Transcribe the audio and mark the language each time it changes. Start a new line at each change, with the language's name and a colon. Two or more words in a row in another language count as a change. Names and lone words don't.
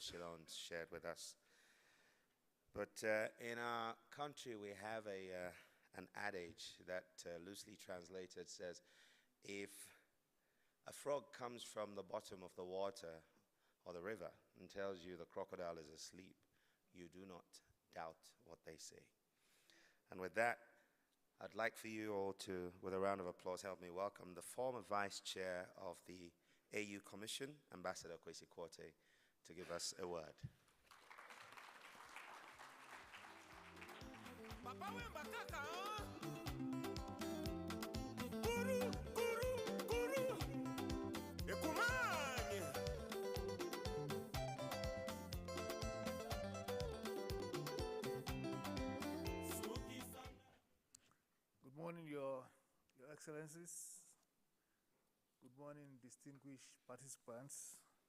English: Shillong shared with us. But in our country, we have an adage that loosely translated says, if a frog comes from the bottom of the water or the river and tells you the crocodile is asleep, you do not doubt what they say. And with that, I'd like for you all to, with a round of applause, help me welcome the former Vice Chair of the AU Commission, Ambassador Kwesi Kwartey, to give us a word. Papa wemba kaka Kuru, kuru, kuru Ekumanye Good morning, Your Excellencies. Good morning, distinguished participants.